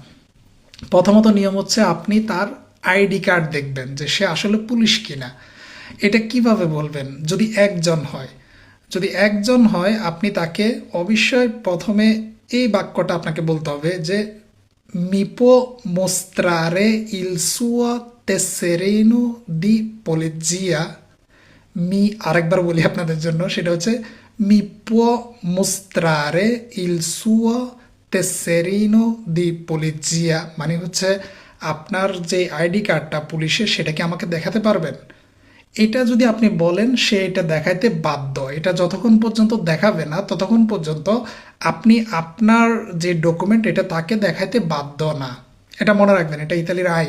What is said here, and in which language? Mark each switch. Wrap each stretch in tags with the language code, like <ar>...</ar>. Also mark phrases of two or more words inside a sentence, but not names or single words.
<bn>প্রথমত নিয়ম আপনি তার আইডি কার্ড দেখবেন যে সে আসলে পুলিশ কিনা। এটা কিভাবে বলবেন? যদি একজন হয় আপনি তাকে অবশ্যই প্রথমে এই বাক্যটা আপনাকে বলতে হবে যে</bn> <it>mi può mostrare il suo tesserino di polizia.</it> <bn>আরেকবার বলি আপনাদের জন্য, সেটা</bn> <it>mi può mostrare il suo tesserino di polizia</it> <bn>মানে আপনার যে আইডি কার্ডটা পুলিশের সেটা কি আমাকে দেখাতে পারবেন। এটা যদি আপনি বলেন সে এটা দেখাইতে বাধ্য। এটা যতক্ষণ পর্যন্ত দেখাবে না ততক্ষণ পর্যন্ত আপনি আপনার যে ডকুমেন্ট এটা তাকে দেখাইতে বাধ্য না। এটা মনে রাখবেন, এটা ইতালির আইন।</bn>